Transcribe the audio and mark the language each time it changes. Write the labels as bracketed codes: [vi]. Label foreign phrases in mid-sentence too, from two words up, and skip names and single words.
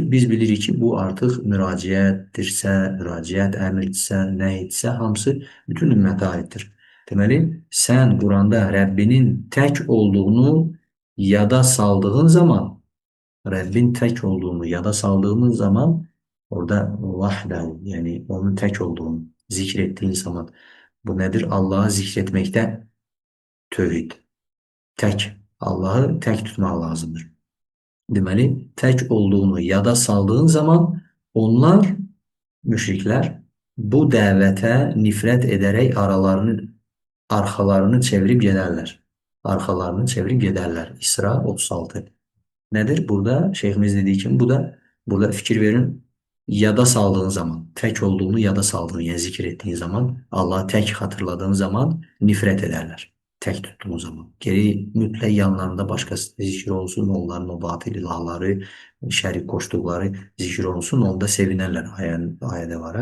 [az] Biz bilirik ki, bu artıq müraciətdirsə, müraciət əmrdirsə, nə etsə, hamısı bütün ümmətə aiddir. Deməli, sən Quranda Rəbbinin tək olduğunu yada saldığın zaman, Rəbbin tək olduğunu yada saldığın zaman orada vahdən, yəni onun tək olduğunu [tr] zikr ettiğin zaman Bu nedir? Allah'ı zikretmekte tövhid. Tek. Allah'ı tek tutmak lazımdır. [az] Deməli, tek olduğunu yada saldığın zaman onlar, müşrikler, bu dəvətə nifrət edərək arxalarını çevirib gedərlər. Arxalarını çevirib gedərlər. [tr] İsra 36. Nedir? [az] Burada şeyhimiz dediği kimi bu da burada fikir verin. Yada saldığın zaman, tek olduğunu yada saldığın, [tr] yani zikir ettiğin zaman, Allah'ı tek hatırladığın zaman nifret ederler. Tek tuttuğun zaman. [az] Geri mütləq yanlarında başkası zikir olsun, onların o batıl ilahları, şərik koştukları zikir olsun, onda sevinirler ayədə var.